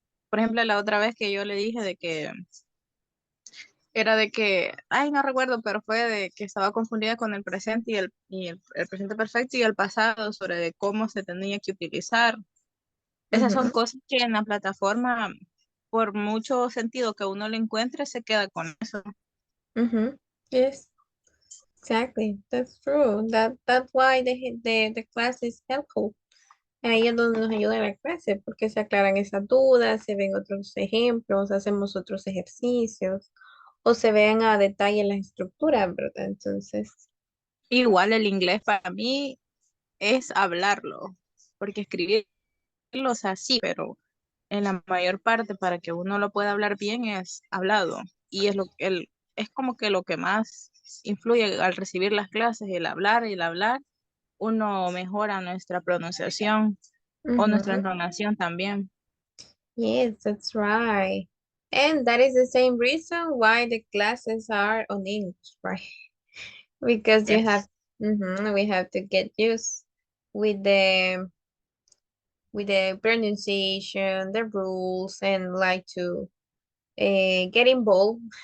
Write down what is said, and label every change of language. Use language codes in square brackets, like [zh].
[es] Por ejemplo, la otra vez que yo le dije de que era de que, ay, no recuerdo, pero fue de que estaba confundida con el presente y el presente perfecto y el pasado sobre de cómo se tenía que utilizar. Esas son ujú, cosas que en la plataforma, por mucho sentido que uno le encuentre, se queda con eso. [en] ujú. Yes, exactly. That's true. That's why the class is helpful. [es] Ahí es donde nos ayuda la clase, porque se aclaran esas dudas, se ven otros ejemplos, hacemos otros ejercicios, o se ven a detalle las estructuras, ¿verdad? Entonces, Igual el inglés para mí es hablarlo, porque escribirlo, o sea, sí, pero en la mayor parte para que uno lo pueda hablar bien es hablado. Y es como que lo que más influye al recibir las clases, el hablar, uno mejora nuestra pronunciación o nuestra ujú. entonación también. [en] Yes, that's right. And that is the same reason why the classes are on English, right? Because you have, Yes. we have to get used with the pronunciation, the rules, and like to get involved.